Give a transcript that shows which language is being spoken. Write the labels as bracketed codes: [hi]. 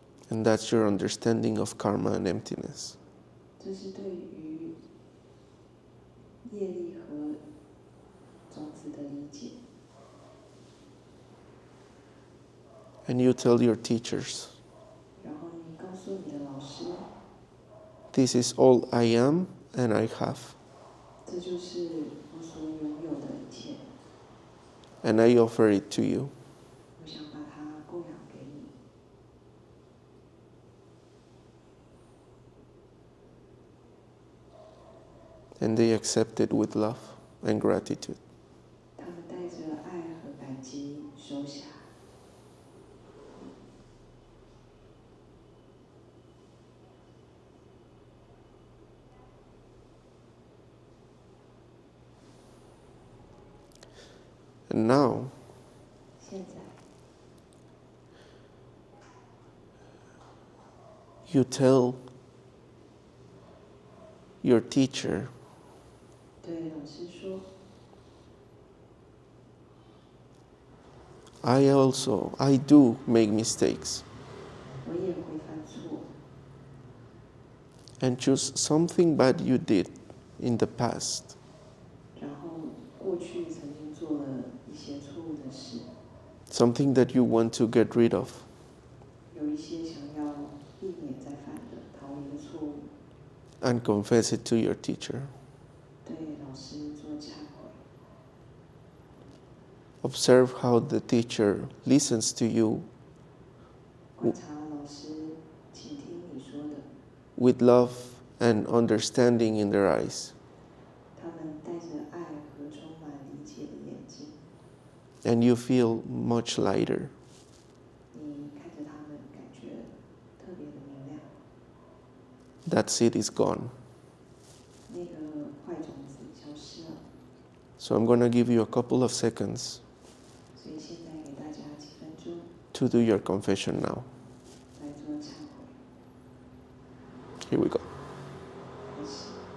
[en] And that's your understanding of karma and emptiness. [zh] 这是对于业力和种子的理解。 [en] And you tell your teachers, [zh] 然后你告诉你的老师， [en] this is all I am and I have. [zh] 这就是我所拥有的一切， [en] And I offer it to you. [zh] 我想把它供养给你。 [en] And they accept it with love and gratitude. [zh] 他们带着爱和感激收下。 [en] And now, [zh] 现在， [en] you tell your teacher, [zh] 对老师说， [en] I do make mistakes [zh] 我也会犯错， [en] and choose something bad you did in the past [zh] 然后过去曾经做了一些错误的事， [en] something that you want to get rid of, [zh] 有一些想要避免再犯的逃离的错误， [en] and confess it to your teacher. [zh] 对老师做忏悔。 [en] Observe how the teacher listens to you [zh] 观察老师倾听你说的， [en] with love and understanding in their eyes, [zh] 他们带着爱和充满理解的眼睛， [en] and you feel much lighter. [zh] 你看着他们，感觉特别的明亮。 [en] That seed is gone. [zh] 那个坏种子消失了， [en] So I'm going to give you a couple of seconds [zh] 所以现在给大家几分钟 [en] to do your confession now. [zh] 来做忏悔。 [en] Here we go. [zh] 开始。